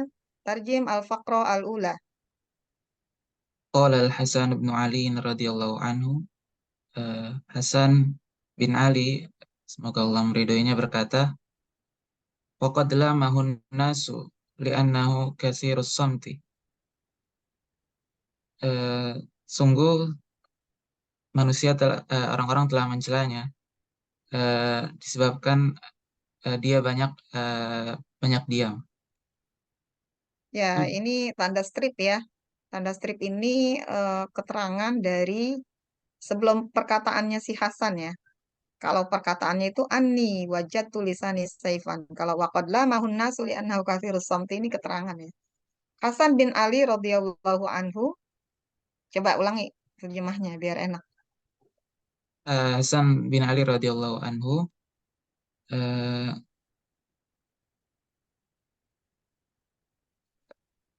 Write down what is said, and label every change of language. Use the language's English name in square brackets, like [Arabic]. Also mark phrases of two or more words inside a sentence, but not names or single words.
[Arabic] ترجم الفقرة الأولى. قال الحسن بن علي رضي الله عنه. [Indonesian] Hasan bin Ali, semoga Allah meridhoinya, berkata, [Arabic] وقد لامه الناس لأنه كثير الصمت. [Indonesian] Sungguh manusia orang-orang telah mencelanya disebabkan dia banyak diam. Ya, ini tanda strip ya. Tanda strip ini keterangan dari sebelum perkataannya si Hasan ya. Kalau perkataannya itu [Arabic] إني وجدت لساني سيفا. [Indonesian] Kalau [Arabic] وقد لامه الناس لأنه كثير الصمت, [Indonesian] ini keterangan ya. Hasan bin Ali [Arabic] رضي الله عنه. [Indonesian] Coba ulangi terjemahnya biar enak. Hasan bin Ali [Arabic] رضي الله عنه [Indonesian] eh,